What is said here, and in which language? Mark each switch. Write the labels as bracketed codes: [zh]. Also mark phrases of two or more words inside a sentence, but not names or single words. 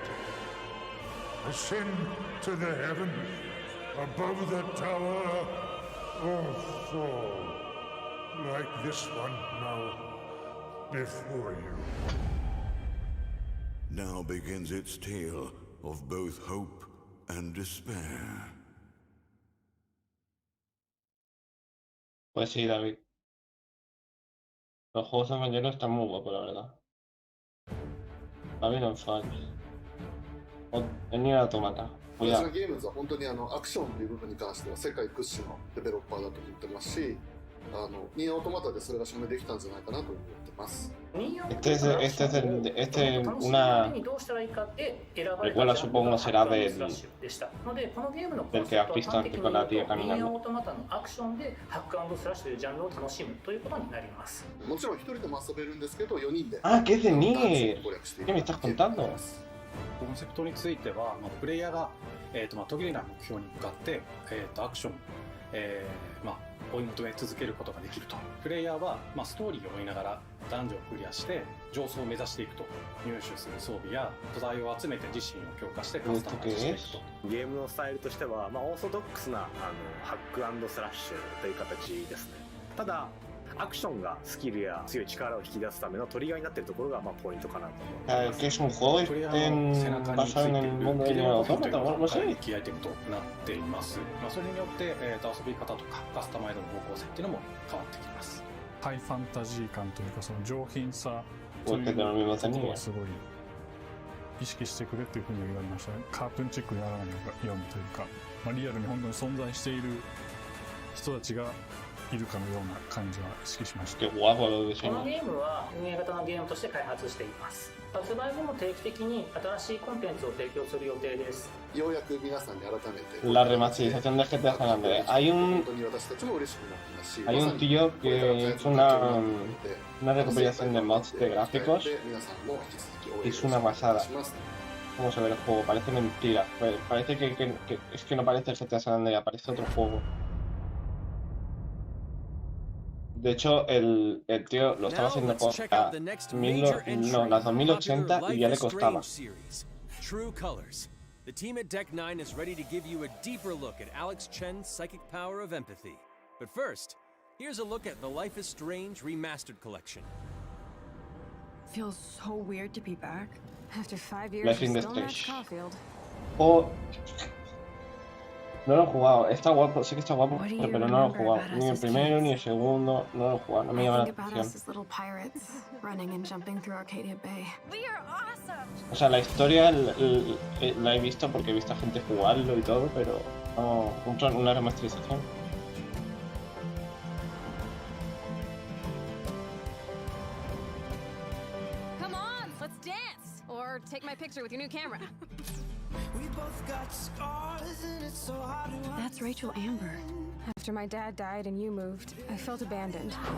[en] Ascend to the heaven above the tower, or fall like this one now before you. Now begins its tale of both hope and despair. [es] Pues sí, David. Los juegos de mañana están muy guapos, la verdad. Babylon Fall. El Nier Automata. [ja] 私のゲームズは本当にアクションという部分に関しては世界屈指のデベロッパーだと思ってますし、ニーアオートマタでそれが証明できたんじゃないかなと思ってます。 [es] Una precuela, supongo, será del que has visto antes con la tía caminando. [ja] もちろん一人でも遊べるんですけど、4人で。 [es] Ah, que es de Nier. ¿Qué me estás contando? [ja] コンセプトについては、プレイヤーが、途切れない目標に向かって、アクション、追い求め続けることができると。プレイヤーは、ストーリーを追いながらダンジョンをクリアして上層を目指していくと。入手する装備や素材を集めて自身を強化してカスタマイズしていくと。ゲームのスタイルとしては、オーソドックスなハック&スラッシュという形ですね。ただアクションがスキルや強い力を引き出すためのトリガーになっているところがポイントかなと思います。 [es] Que es un juego basado en el mundo de Nier Automata, o algo así. [ja] キーアイテムとなっています。それによって、遊び方とかカスタマイズの方向性っていうのも変わってきます。ハイファンタジー感というか、その上品さということはすごい意識してくれっていうふうに言われましたね。カートゥーンチックにならないようにというか、リアルに本当に存在している人たちがいるかのような感じは意識しました。 [es] Qué guapo lo この diseño. [ja] ゲームは運営型のゲームとして開発しています。発売後も定期的に新しいコンテンツを提供する予定です。ようやく皆さんに改めて [es] La remasterización de GTA San Andreas. Hay un tío que hizo una recopilación de mods de gráficos. Es una pasada. Vamos a ver el juego, parece mentira. Parece que es que no parece el GTA San Andreas, parece otro juego. De hecho, el tío lo estaba haciendo con las 2080 y ya le costaba. [en] True Colors. The team at Deck 9 is ready to give you a deeper look at Alex Chen's psychic power of empathy. But first, here's a look at the Life is Strange Remastered Collection. Feels so weird to be back. After 5 years, Life in the still not Stage. Caulfield. [es] Oh, no lo he jugado. Está guapo, sé que está guapo, pero no lo he jugado. Ni el primero ni el segundo, no lo he jugado. No me llama la atención. O sea, la historia la he visto porque he visto a gente jugarlo y todo, pero no una remasterización. [en] Come on, let's dance! Or take my picture with your new camera. That's Rachel Amber. After my dad died and you moved, I felt abandoned.